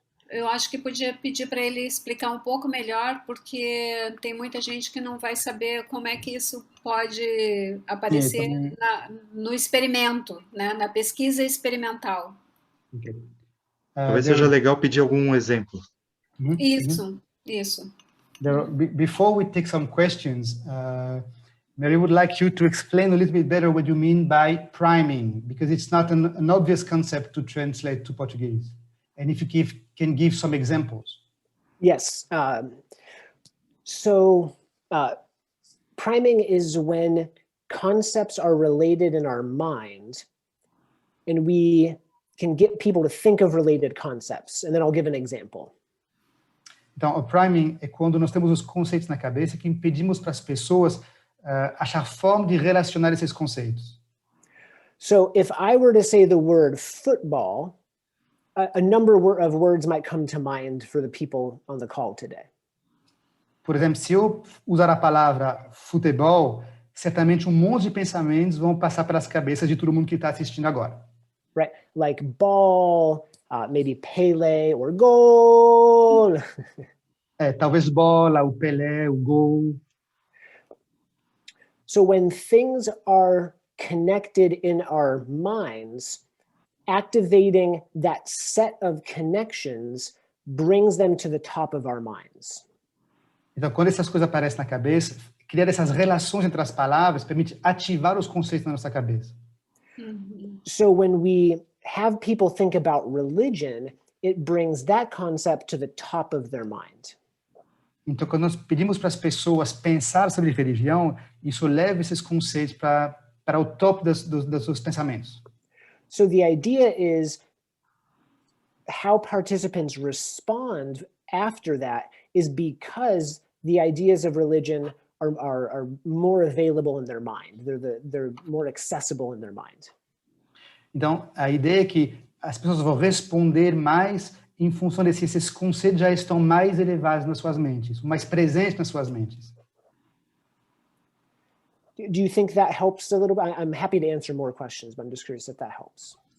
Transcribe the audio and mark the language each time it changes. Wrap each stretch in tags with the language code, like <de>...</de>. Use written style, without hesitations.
<pt>Eu acho que podia pedir para ele explicar um pouco melhor, porque tem muita gente que não vai saber como é que isso pode aparecer no experimento, né? Na pesquisa experimental. Okay. Talvez seja legal pedir algum exemplo. Isso.</pt> <en>Before we take some questions, Mary would like you to explain a little bit better what you mean by priming, because it's not an obvious concept to translate to Portuguese. And if you can give some examples. Yes. So priming is when concepts are related in our mind, and we can get people to think of related concepts. And then I'll give an example.</en> <pt>Então, o priming é quando nós temos os conceitos na cabeça que impedimos para as pessoas achar forma de relacionar esses conceitos.</pt> <en>So if I were to say the word football, a number of words might come to mind for the people on the call today.</en> <pt>Por exemplo, se eu usar a palavra futebol, certamente monte de pensamentos vão passar pelas cabeças de todo mundo que está assistindo agora.</pt> <en>Right, like ball, maybe Pele or goal.</en> <pt>Talvez bola, o Pelé, o gol.</pt> <en>So when things are connected in our minds, activating that set of connections brings them to the top of our minds.</en> <pt>Então, quando essas coisas aparecem na cabeça, criar essas relações entre as palavras permite ativar os conceitos na nossa cabeça.</pt> <en>So when we have people think about religion, it brings that concept to the top of their mind.</en> <pt>Então, quando nós pedimos para as pessoas pensar sobre religião, isso leva esses conceitos para o topo dos seus pensamentos.</pt> <en>So the idea is how participants respond after that is because the ideas of religion are more available in their mind. They're more accessible in their mind.</en> <pt>Então, a ideia é que as pessoas vão responder mais em função desses conceitos já estão mais elevados nas suas mentes, mais presentes nas suas mentes.</pt> <en>Do you think that helps a little bit? I'm happy to answer more questions, but I'm just curious if that helps.</en>